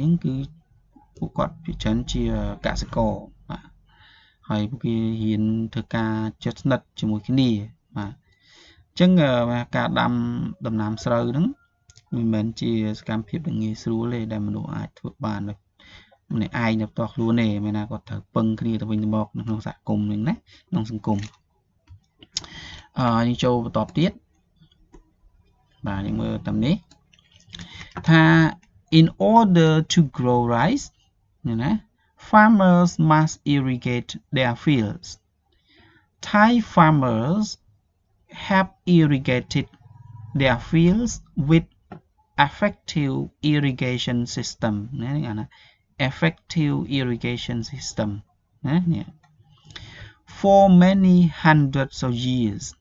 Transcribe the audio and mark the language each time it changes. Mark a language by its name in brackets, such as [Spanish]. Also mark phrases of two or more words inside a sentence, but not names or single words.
[Khmer] ហ្នឹងគឺពួកគាត់ជាច្រើនជាកសិករបាទហើយពួកគេហ៊ានធ្វើការជិតស្និទ្ធជាមួយគ្នាបាទអញ្ចឹងការដាំដំណាំស្រូវហ្នឹងមិនមែនជាសកម្មភាពដែលងាយស្រួលទេដែលមនុស្សអាចធ្វើបានម្នាក់ឯងនៅផ្ទាល់ខ្លួនទេមែនណាគាត់ត្រូវពឹងគ្នាទៅវិញទៅមកនៅក្នុងសហគមន៍ហ្នឹងណាក្នុងសង្គម យើងចូលបន្តទៀតបាទយើងមើលតាមនេះថា in [English] order to grow rice ណា farmers must irrigate their fields Thai farmers have irrigated their fields with effective irrigation system ណាអាណា effective irrigation system ណានេះ for many hundreds of years